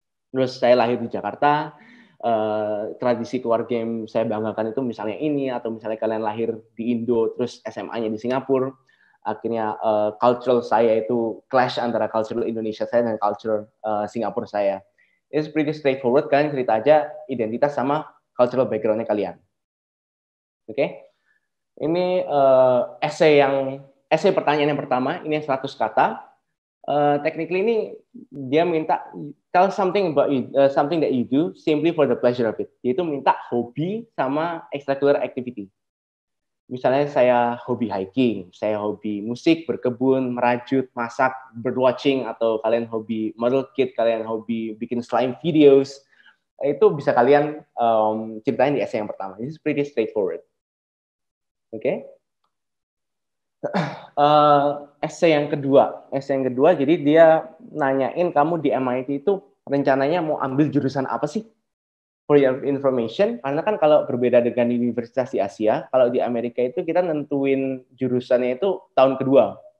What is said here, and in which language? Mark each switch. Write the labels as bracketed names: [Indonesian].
[Indonesian] Terus saya lahir di Jakarta, tradisi keluarga yang saya banggakan itu misalnya ini, atau misalnya kalian lahir di Indo, terus SMA-nya di Singapura, akhirnya cultural saya itu clash antara cultural Indonesia saya dan cultural Singapura saya. [English] It's pretty straightforward, [Indonesian] kalian cerita aja identitas sama cultural background-nya kalian. Oke? Ini essay pertanyaan yang pertama, ini 100 kata. [English] Technically [Indonesian] ini dia minta [English] tell something about you, something that you do simply for the pleasure of it. [Indonesian] Yaitu minta hobi sama extracurricular activity. Misalnya saya hobi hiking, saya hobi musik, berkebun, merajut, masak, birdwatching, atau kalian hobi model kit, kalian hobi bikin slime videos. Itu bisa kalian ceritain di essay yang pertama. [English] This is pretty straightforward. [Indonesian] Oke? Essay yang kedua, jadi dia nanyain kamu di MIT itu rencananya mau ambil jurusan apa sih? [English] For your information, [Indonesian] karena kan kalau berbeda dengan universitas di Asia, kalau di Amerika itu kita nentuin jurusannya itu tahun kedua.